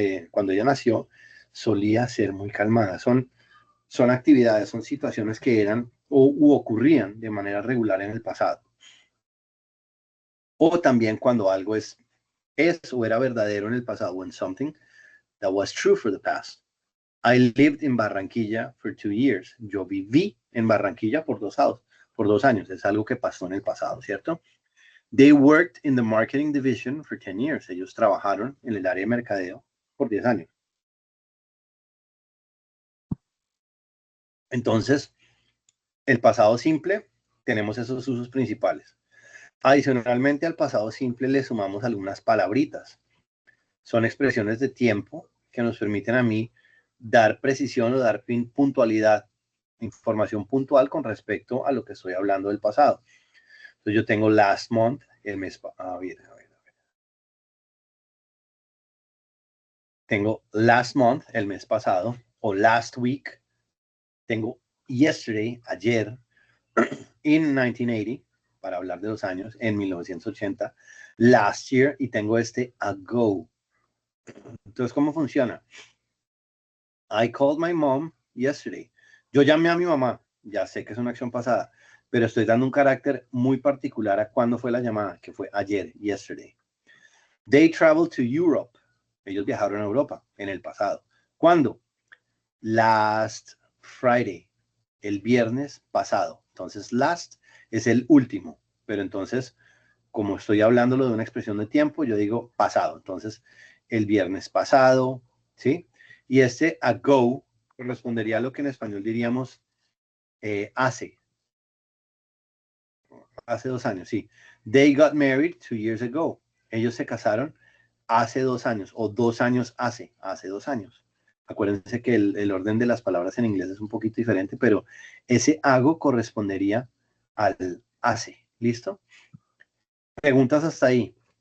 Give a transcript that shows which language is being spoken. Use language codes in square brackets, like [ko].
[es] Cuando ella nació, solía ser muy calmada. Son actividades, son situaciones que eran u ocurrían de manera regular en el pasado. O también cuando algo es o era verdadero en el pasado. [en] When something that was true for the past. I lived in Barranquilla for 2 years. [es] Yo viví en Barranquilla por 2 años. Es algo que pasó en el pasado, ¿cierto? [en] They worked in the marketing division for 10 years. [es] Ellos trabajaron en el área de mercadeo por 10 años. Entonces, el pasado simple, tenemos esos usos principales. Adicionalmente al pasado simple le sumamos algunas palabritas. Son expresiones de tiempo que nos permiten a mí dar precisión o dar puntualidad, información puntual con respecto a lo que estoy hablando del pasado. Entonces yo tengo last month, el mes pasado. Tengo last month, el mes pasado, o last week. Tengo yesterday, ayer, in 1980, para hablar de los años, en 1980, last year, y tengo este ago. Entonces, ¿cómo funciona? [en] I called my mom yesterday. [es] Yo llamé a mi mamá, ya sé que es una acción pasada, pero estoy dando un carácter muy particular a cuándo fue la llamada, que fue ayer, yesterday. [en] They traveled to Europe. [es] Ellos viajaron a Europa en el pasado. ¿Cuándo? Last Friday, el viernes pasado. Entonces, last es el último, pero entonces, como estoy hablándolo de una expresión de tiempo, yo digo pasado. Entonces, el viernes pasado, ¿sí? Y este ago correspondería a lo que en español diríamos hace 2 años, sí. [en] They got married 2 years ago. [es] Ellos se casaron hace 2 años, o 2 años hace 2 años. Acuérdense que el orden de las palabras en inglés es un poquito diferente, pero ese hago correspondería al hace. ¿Listo? Preguntas hasta ahí.